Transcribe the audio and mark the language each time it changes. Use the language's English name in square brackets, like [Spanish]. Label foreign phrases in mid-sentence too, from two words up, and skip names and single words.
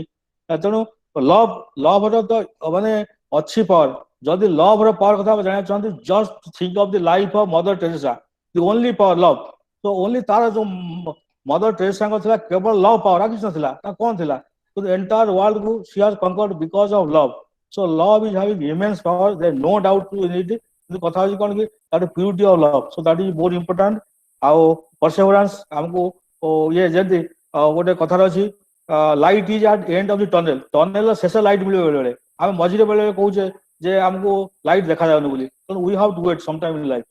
[Odia] ତେଣୁ ଲଭ୍ ର ତ ମାନେ ଅଛି ପାୱାର। ଯଦି ଲଭ୍ ର ପାୱାର କଥା ଜାଣିବାକୁ ଚାହାନ୍ତି, [English] just think of the life of Mother Teresa, the only power love. [Odia] ତ ଓନ୍ଲି ତାର ଯୋଉ ମଦର ଟେରେସାଙ୍କ ଥିଲା କେବଳ [English] love power, [Odia] ଆଉ କିଛି ନଥିଲା। ତା କ'ଣ ଥିଲା? [English] entire world କୁ she has conquered because of love। So love is having immense power. There is no doubt in it. [Odia] କିନ୍ତୁ କଥା ହଉଛି କ'ଣ କି [English] that is purity of love. So that is more important. [Odia] ଆଉ perseverance ଆମକୁ ଇଏ ଯେମିତି ଗୋଟେ କଥାରେ ଅଛି [English] light is at end of the tunnel. [Odia] ଟନେଲର ଶେଷ ଲାଇଟ୍ ମିଳିବ ବେଳେବେଳେ, ଆମେ ମଝିରେ ବେଳେବେଳେ କହୁଛେ ଯେ ଆମକୁ ଲାଇଟ୍ ଦେଖାଯାଉନି ବୋଲି। [English] ତେଣୁ we have to wait sometime in life.